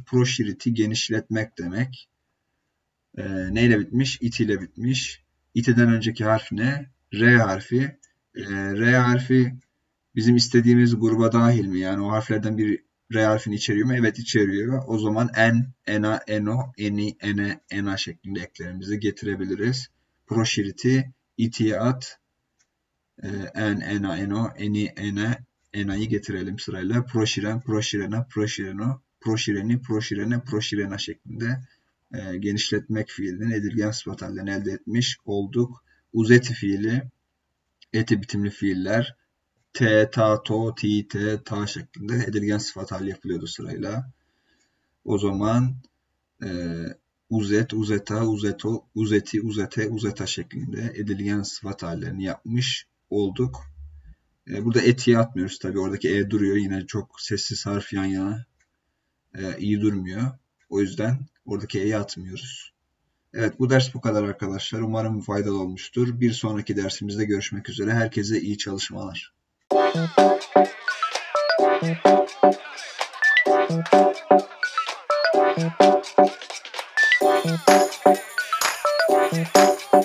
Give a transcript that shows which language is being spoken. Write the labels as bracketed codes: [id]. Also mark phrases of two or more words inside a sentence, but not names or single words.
[tr] Proşiriti genişletmek demek. Neyle bitmiş? İti ile bitmiş. İti'den önceki harf ne? R harfi. R harfi bizim istediğimiz gruba dahil mi? Yani o harflerden bir R harfini içeriyor mu? Evet içeriyor. O zaman en, ena, eno, eni, ene, ena şeklinde eklerimizi getirebiliriz. Proşiriti, itiye at, en, ena, eno, eni, ene, ena'yı getirelim sırayla. [sr] Proşiren, proşirena, proşireno, proşireni, proşirene, proşirena [tr] şeklinde genişletmek fiilinin edilgen sıfat hallerini elde etmiş olduk. Uzeti fiili, eti bitimli fiiller, t, ta, to, ti, te, ta şeklinde edilgen sıfat hali yapılıyordu sırayla. O zaman [sr] uzet, uzeta, uzeto, uzeti, uzete, uzeta [tr] şeklinde edilgen sıfat hallerini yapmış olduk. Burada eti'ye atmıyoruz tabii. Oradaki e duruyor. Yine çok sessiz harf yan yana iyi durmuyor. O yüzden oradaki e'yi atmıyoruz. Evet, bu ders bu kadar arkadaşlar. Umarım faydalı olmuştur. Bir sonraki dersimizde görüşmek üzere. Herkese iyi çalışmalar. [en] Thank you.